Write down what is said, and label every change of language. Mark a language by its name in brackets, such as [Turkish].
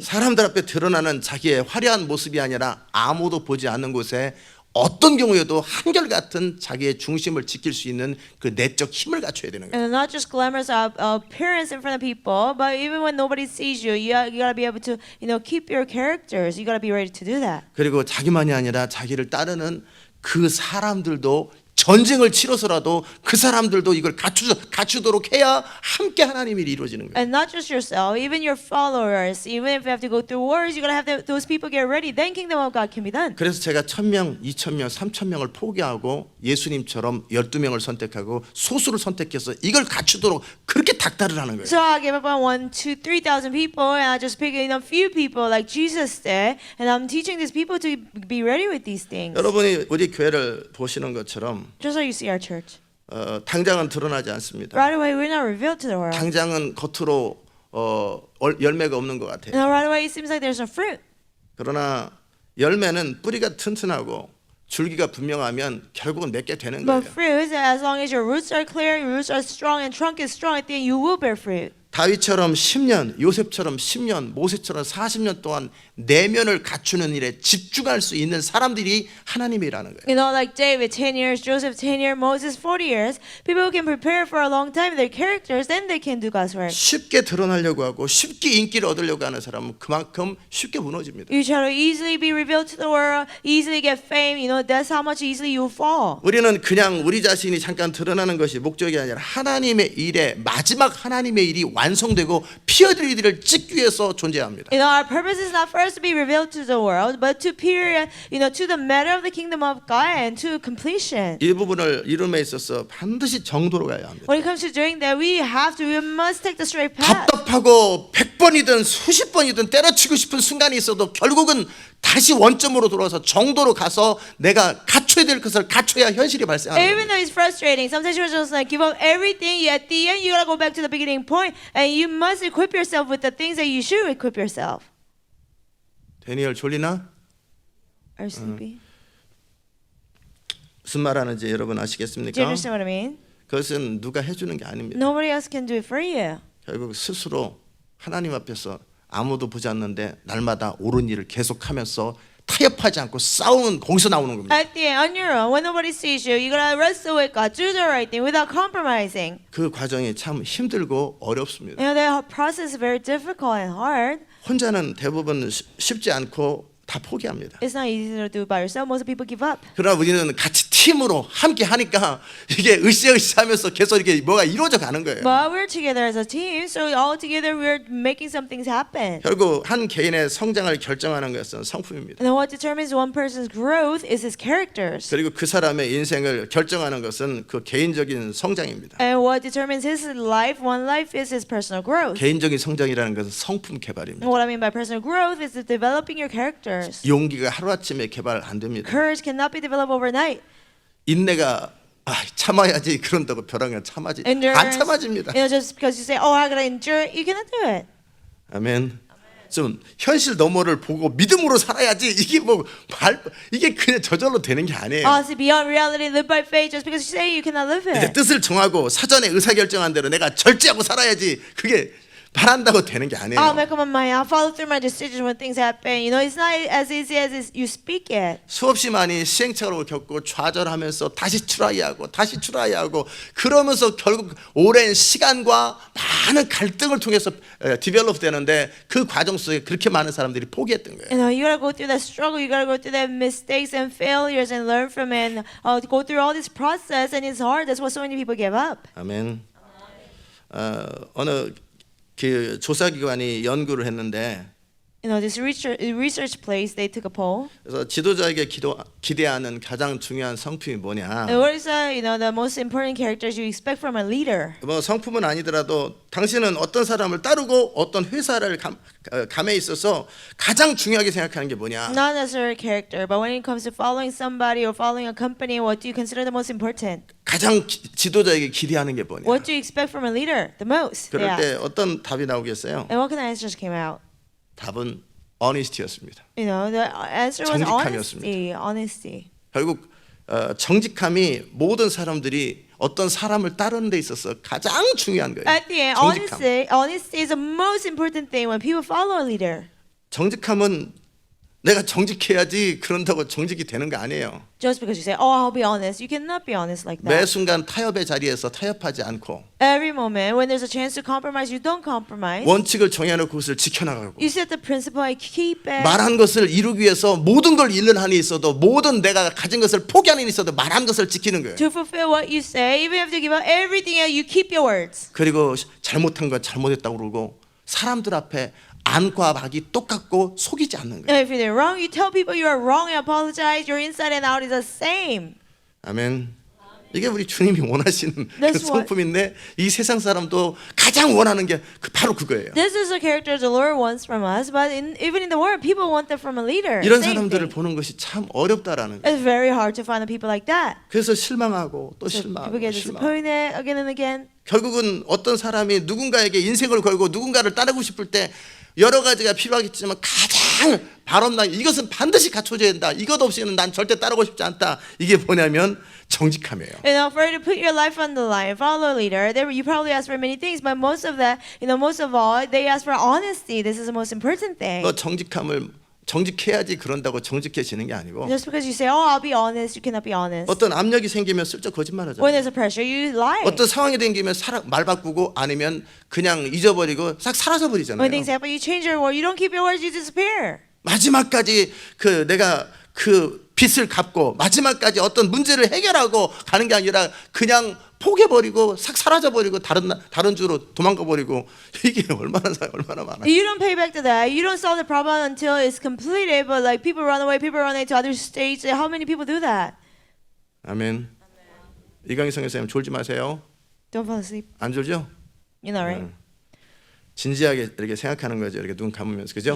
[Korean] 사람들 앞에 드러나는 자기의 화려한 모습이 아니라 아무도 보지 않는 곳에 어떤 경우에도 한결같은 자기의 중심을 지킬 수 있는 그 내적 힘을 갖춰야 되는 거예요. [English] And not just glamorous appearance in front of people, but even when nobody sees you, you gotta be able to, keep your characters. You gotta be ready to do that. [Korean] 그리고 자기만이 아니라 자기를 따르는 그 사람들도 전쟁을 치러서라도 그 사람들도 이걸 갖추도록 해야 함께 하나님의 일이 이루어지는 거예요. [English] And not just yourself, even your followers. Even if you have to go through wars, you're gonna have those people get ready. Then kingdom of God can be done. [Korean] 그래서 제가 1,000명, 2,000명, 3,000명을 포기하고 예수님처럼 12명을 선택하고 소수를 선택해서 이걸 갖추도록 그렇게 닥달을 하는 거예요. [English] So I gave up on 1, 2, 3,000 people, and I just picked a few people like Jesus did, and I'm teaching these people to be ready with these things. [Korean] 여러분이 우리 교회를 보시는 것처럼 [English] Just like you see our church. [Korean] 당장은 드러나지 않습니다. [English] Right away, we're not revealed to the world. [Korean] 당장은 겉으로 열매가 없는 것 같아요. [English] And right away, it seems like there's no fruit. [Korean] 그러나 열매는 뿌리가 튼튼하고 줄기가 분명하면 결국은 맺게 되는 거예요. [English] But fruit, as long as your roots are clear, your roots are strong, and trunk is strong, then you will bear fruit. [Korean] 다윗처럼 10년, 요셉처럼 10년, 모세처럼 40년 동안 내면을 갖추는 일에 집중할 수 있는 사람들이 하나님의 일하는 거예요. [English] You know, like David, 10 years, Joseph, 10 years, Moses, 40 years. People who can prepare for a long time their characters, then they can do God's work. [Korean] 쉽게 드러나려고 하고 쉽게 인기를 얻으려고 하는 사람은 그만큼 쉽게 무너집니다. [English] You try to easily be revealed to the world, easily get fame, you know, that's how much easily you fall. [Korean] 우리는 그냥 우리 자신이 잠깐 드러나는 것이 목적이 아니라 하나님의 일에 마지막 하나님의 일이 완성되고 피어들 일을 찍기 위해서 존재합니다. [English] You know, our purpose is not for us to be revealed to the world, but to peer, you know, to the matter of the kingdom of God and to completion. [Korean] 이 부분을 이룸에 있어서 반드시 정도로 가야 합니다. [English] When it comes to doing that, we must take the straight path. [Korean] 답답하고 100번이든 수십 번이든 때려치고 싶은 순간이 있어도 결국은 다시 원점으로 돌아와서 정도로 가서 내가 갖춰야 될 것을 갖춰야 현실이 발생하는 [English] Even [Korean] 거예요. [English] though it's frustrating, sometimes you're just like give up everything. At the end, you gotta go back to the beginning point, and you must equip yourself with the things that you should equip yourself. [Korean] 데니엘 졸리나? [English] Are you sleepy? [Korean] 무슨 말하는지 여러분 [English] Do you [Korean] 아시겠습니까? [English] understand what I mean? [Korean] 그것은 누가 해주는 게 아닙니다. [English] Nobody else can do it for you. [Korean] 결국 스스로 하나님 앞에서 아무도 보지 않는데 날마다 옳은 일을 계속하면서 타협하지 않고 싸우는 거기서 나오는 겁니다. [English] At the end, on your own, when nobody sees you, you gotta wrestle with God, do the right thing without compromising. [Korean] 그 과정이 참 힘들고 어렵습니다. [English] You know, the process is very difficult and hard. [Korean] 혼자는 대부분 쉽지 않고 다 포기합니다. [English] It's not easy to do by yourself. Most people give up. [Korean] 그러나 우리는 같이 팀으로 함께 하니까 이게 으쌰으쌰하면서 계속 이렇게 뭐가 이루어져 가는 거예요. [English] But we're together as a team, so all together we're making some things happen. [Korean] 결국 한 개인의 성장을 결정하는 것은 성품입니다. [English] And what determines one person's growth is his characters. [Korean] 그리고 그 사람의 인생을 결정하는 것은 그 개인적인 성장입니다. [English] And what determines his life, one life, is his personal growth. [Korean] 개인적인 성장이라는 것은 성품 개발입니다. [English] And what I mean by personal growth is developing your characters. [Korean] 용기가 하루아침에 개발 안 됩니다. [English] Courage cannot be developed overnight. [Korean] 인내가 참아야지 그런다고 벼랑을 참아지 안 [English] Endurance, [Korean] 참아집니다. [English] you know, just because you say, "Oh, I gotta endure," it, you cannot do it. [Korean] 아멘. 좀 현실 너머를 보고 믿음으로 살아야지 이게 이게 그냥 저절로 되는 게 아니에요. [English] See, beyond reality, live by faith. Just because you say you cannot live [Korean] 이제 [English] it. [Korean] 뜻을 정하고 사전에 의사결정한 대로 내가 절제하고 살아야지 그게 바란다고 되는 게 아니에요. [English] Make up my mind. I'll follow through my decisions when things happen. You know, it's not as easy as you speak it. [Korean] 수없이 많이 시행착오를 겪고 좌절하면서 다시 트라이하고 다시 트라이하고 그러면서 결국 오랜 시간과 많은 갈등을 통해서 디벨롭 되는데 그 과정 속에 그렇게 많은 사람들이 포기했던 거예요. [English] You know, you gotta go through that struggle. You gotta go through that mistakes and failures and learn from it. And go through all this process, and it's hard. That's why so many people give up. [Korean] 아멘. 어느 그 조사기관이 연구를 했는데 [English] You know, this research place, they took a poll. [Korean] 그래서 지도자에게 기대하는 가장 중요한 성품이 뭐냐? [English] And what is the most important characters you expect from a leader? [Korean] 뭐 성품은 아니더라도 당신은 어떤 사람을 따르고 어떤 회사를 감에 있어서 가장 중요하게 생각하는 게 뭐냐? [English] Not necessarily character, but when it comes to following somebody or following a company, what do you consider the most important? [Korean] 가장 지도자에게 기대하는 게 뭐냐? [English] What do you expect from a leader the most? [Korean] 그럴 [English] Yeah. [Korean] 때 어떤 답이 나오겠어요? [English] And what kind of answers came out? [Korean] 답은 honesty였습니다. [English] You know, the answer was [Korean] 정직함이었습니다. [English] honesty. [Korean] 결국 정직함이 모든 사람들이 어떤 사람을 따르는 데 있어서 가장 중요한 거예요. [English] At the end, [Korean] 정직함. [English] honesty is the most important thing when people follow a leader. [Korean] 정직함은 내가 정직해야지 그런다고 정직이 되는 거 아니에요. [English] Just because you say, "Oh, I'll be honest," you cannot be honest like [Korean] 매 [English] that. [Korean] 순간 타협의 자리에서 타협하지 않고 [English] Every moment when there's a chance to compromise, you don't compromise. [Korean] 원칙을 정해놓고 그것을 지켜나가고 [English] You set the principle, I keep it. [Korean] 말한 것을 이루기 위해서 모든 걸 잃는 한이 있어도 모든 내가 가진 것을 포기하는 한이 있어도 말한 것을 지키는 거예요. [English] To fulfill what you say, even if you give up everything, you keep your words. [Korean] 그리고 잘못한 건 잘못했다고 그러고 사람들 앞에 안과 박이 똑같고 속이지 않는 거예요. [English] And if you're wrong, you tell people you are wrong and apologize. Your inside and out is the same. [Korean] 아멘. 이게 우리 주님이 원하시는 그 [English] That's what- [Korean] 성품인데 이 세상 사람도 가장 원하는 게 바로 그거예요. [English] This is the character the Lord wants from us, but even in the world, people want that from a leader. [Korean] 이런 [English] Same [Korean] 사람들을 [English] thing. [Korean] 보는 것이 참 어렵다라는 거예요. [English] It's very hard to find the people like that. [Korean] 그래서 실망하고 또 [English] So [Korean] 실망하고 [English] people get [Korean] 실망. [English] disappointed again and again. [Korean] 결국은 어떤 사람이 누군가에게 인생을 걸고 누군가를 따르고 싶을 때 여러 가지가 필요하겠지만 가장 바람난 이것은 반드시 갖춰져야 된다. 이것 없이는 난 절대 따르고 싶지 않다. 이게 뭐냐면 정직함이에요. [English] For you to put your life on the line, follow a leader. You probably ask for many things, but most of that, most of all, they ask for honesty. This is the most important thing. [Korean] 너 정직함을 정직해야지 그런다고 정직해지는 게 아니고 [English] Just because you say, "Oh, I'll be honest," you cannot be honest. [Korean] 어떤 압력이 생기면 슬쩍 [English] When [Korean] 거짓말하잖아요. [English] there's a pressure, you lie. [Korean] 어떤 상황이 생기면 말 바꾸고 아니면 그냥 잊어버리고 싹 사라져 버리잖아요. [English] When things happen, you change your word. You don't keep your words, you disappear. [Korean] 마지막까지 내가 그 빚을 갚고 마지막까지 어떤 문제를 해결하고 가는 게 아니라 그냥 포기해버리고 싹 사라져버리고 다른 주로 도망가버리고 이게 얼마나 많아요. [English] You don't pay back to that. You don't solve the problem until it's completed. But like people run away to other states. How many people do that? [Korean] 아멘. 이강희 선생님 졸지 마세요. [English] Don't fall asleep. [Korean] 안 졸죠? [English] You know, right? [Korean] 진지하게 이렇게 생각하는 거죠. 이렇게 눈 감으면서 그죠?